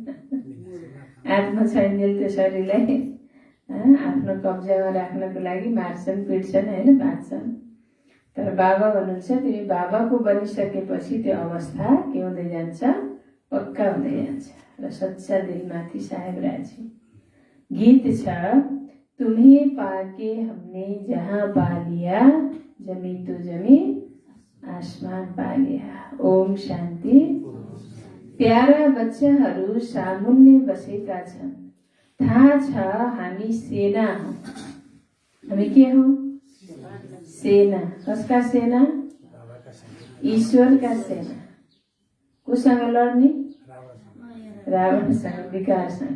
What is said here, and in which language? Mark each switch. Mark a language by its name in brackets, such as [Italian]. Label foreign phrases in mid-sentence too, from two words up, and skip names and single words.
[Nepali] आत्मा छैनजेल त्यो शरीरलाई आफ्नो कब्जामा राख्नको लागि मार्छन्, पिट्छन् होइन, बाँध्छन्। तर बाबा भन्नुहुन्छ, तिमी बाबाको बनिसकेपछि त्यो अवस्था के हुँदै जान्छ, पक्का हुँदै जान्छ। र सच्चा दिलमाथि साहेब राजी। गीत छ, [Hindi] तुम्हें पाके हमने जहाँ पा लिया, जमी तो जमी आसमान पा लिया। [Nepali] ओम शान्ति। प्यारा बच्चाहरू सामुन्ने बसेका छन्। थाहा छ हामी सेना हौं। हामी के हौं? सेना। कसका सेना? ईश्वरका सेना। कोसँग लड्ने? रावणसँग, विकारसँग।